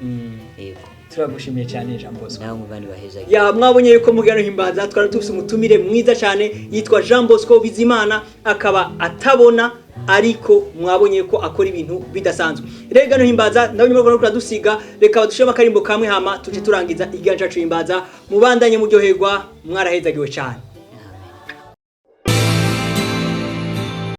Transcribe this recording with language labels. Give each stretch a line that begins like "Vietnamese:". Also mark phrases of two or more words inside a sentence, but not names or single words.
Rundi: Mm. Yego. Turagushimiye cyane, Jean Bosco. Namwe Imana ibahezagire. Ya, mwabonye yuko mu Gano Himbaza twari dufite umutumire mwiza cyane, yitwa Jean Bosco Bizimana, akaba atabona, ariko mwabonye ko akora ibintu bidasanzwe. Rero Gano Himbaza, ndabona ko kudusiga, reka badushiremo akarimbo kamwe hama tuje turangiza ikiganiro cyacu Himbaza. Mubandanye muryoherwa, mwarahezagiwe cyane. Amen.